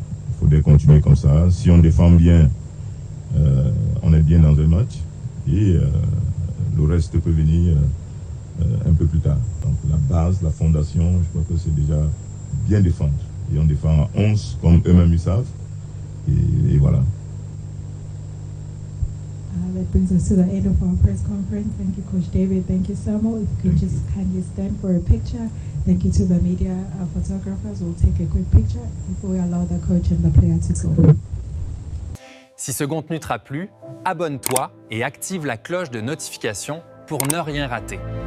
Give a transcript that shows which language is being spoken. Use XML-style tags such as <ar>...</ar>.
<fr>Il faudrait continuer comme ça. Si on défend bien, on est bien dans un match et le reste peut venir un peu plus tard. Donc la base, la fondation, je crois que c'est déjà bien défendre. Et on défend à 11 comme eux-mêmes ils savent. Et voilà.</fr> <en>That brings us to the end of our press conference. Thank you, Coach David. Thank you, Samuel. If you could just kindly stand for a picture. Thank you to the media photographers. We'll take a quick picture before we allow the coach and the player to go.</en> <fr>Si ce contenu t'a plu, abonne-toi et active la cloche de notification pour ne rien rater.</fr>